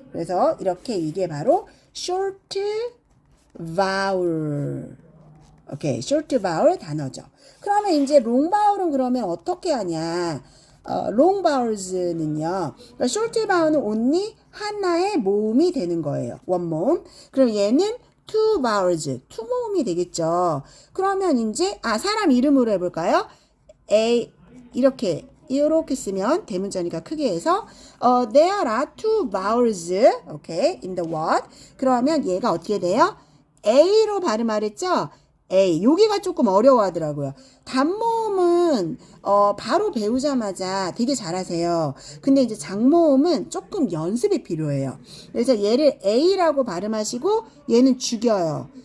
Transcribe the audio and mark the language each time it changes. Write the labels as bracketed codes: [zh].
[ko] 그래서 이렇게 이게 바로 short vowel. 오케이, short vowel 단어죠. 그러면 이제 long vowel은 그러면 어떻게 하냐? long vowels는요. 그러니까 short vowel은 only 하나의 모음이 되는 거예요. one 모음. 그럼 얘는 [en] two vowels, [ko] two 모음이 되겠죠. 그러면 이제 사람 이름으로 해볼까요? 이렇게 쓰면 대문자니까 크게 해서 [en] there are two vowels, okay, in the word. [ko] 그러면 얘가 어떻게 돼요? A로 발음하랬죠? A. 여기가 조금 어려워하더라고요. 단모음은 바로 배우자마자 되게 잘하세요. 근데 이제 장모음은 조금 연습이 필요해요. 그래서 얘를 A라고 발음하시고 얘는 죽여요.